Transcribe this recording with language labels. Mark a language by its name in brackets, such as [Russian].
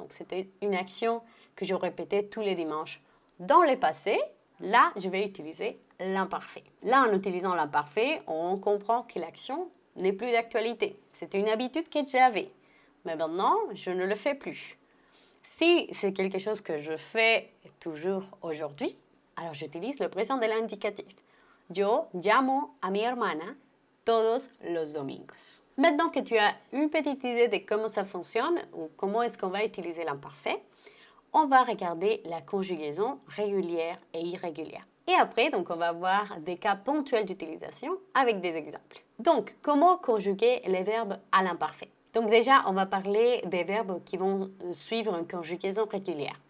[French] Donc, c'était une action que je répétais tous les dimanches. Dans le passé, là, je vais utiliser l'imparfait. Là, en utilisant l'imparfait, on comprend que l'action n'est plus d'actualité. C'était une habitude que j'avais. Mais maintenant, je ne le fais plus. Si c'est quelque chose que je fais toujours aujourd'hui, alors j'utilise le présent de l'indicatif. [Spanish] Yo llamo a mi hermana todos los domingos. [French] Maintenant que tu as une petite idée de comment ça fonctionne ou comment est-ce qu'on va utiliser l'imparfait, on va regarder la conjugaison régulière et irrégulière. Et après, donc, on va voir des cas ponctuels d'utilisation avec des exemples. Donc, comment conjuguer les verbes à l'imparfait? Donc déjà, on va parler des verbes qui vont suivre une conjugaison régulière.